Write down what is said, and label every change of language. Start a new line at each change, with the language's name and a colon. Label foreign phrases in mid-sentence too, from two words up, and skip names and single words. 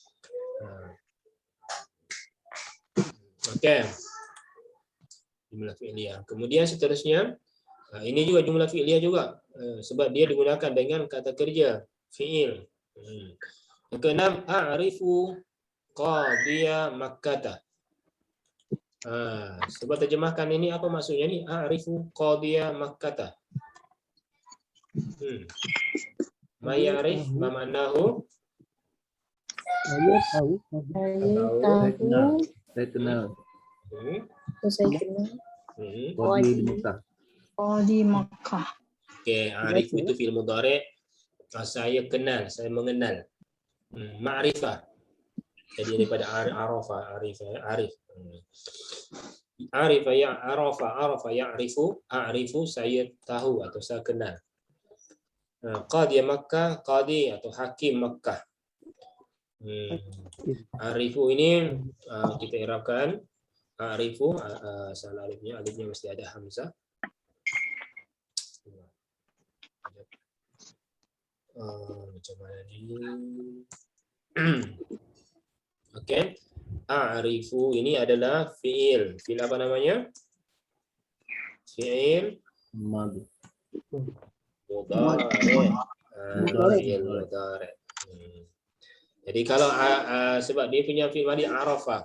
Malay: Okey.
Arabic: جملة فعلية.
Malay: Kemudian seterusnya, ini juga
Arabic: جملة فعلية
Malay: juga, sebab dia digunakan dengan kata kerja fi'il. Yang keenam,
Arabic: أعرف قاضي مكة.
Malay: Sebab terjemahkan ini apa maksudnya ni?
Arabic: أعرف قاضي مكة. ما يعرف ما معناه?
Malay: Saya tahu. Saya kenal. Saya kenal. Qadi di Mekah. Di Makkah. Okey, a'rifu itu
Arabic: فعل مضارع'.
Malay: Saya kenal, saya mengenal. Ma'rifah. Jadi daripada arafa, arif.
Arabic: عرف يا عرف يعرف، أعرف
Malay: saya tahu atau saya kenal. Qadi Makkah, qadi atau hakim Makkah. Arifu ini kita i'rabkan. Arifu salah alifnya mesti ada hamzah. Macam mana ni? Okey. A'rifu ini adalah fi'il. Fi'il apa namanya? Fi'il Madhi. mudhari'. Jadi kalau sebab dia punya
Arabic: فعل ماضي عرف.